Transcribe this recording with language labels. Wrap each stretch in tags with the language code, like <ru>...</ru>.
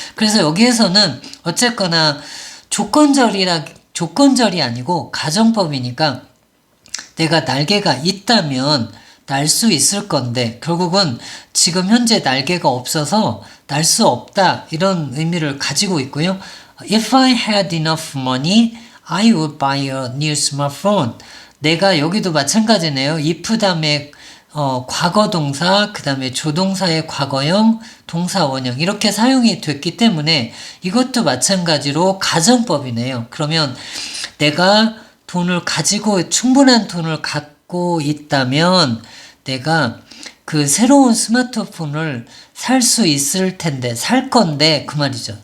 <ko>그래서 여기에서는 어쨌거나 조건절이 아니고 가정법이니까 내가 날개가 있다면 날 수 있을 건데 결국은 지금 현재 날개가 없어서 날 수 없다 이런 의미를 가지고 있고요.</ko> <en>If I had enough money, I would buy a new smartphone.</en> <ko>내가 여기도 마찬가지네요. if 다음에 과거 동사, 그 다음에 조동사의 과거형, 동사 원형 이렇게 사용이 됐기 때문에 이것도 마찬가지로 가정법이네요. 그러면 내가 충분한 돈을 갖고 있다면 내가 그 새로운 스마트폰을 살 수 있을 텐데, 살 건데, 그 말이죠.</ko>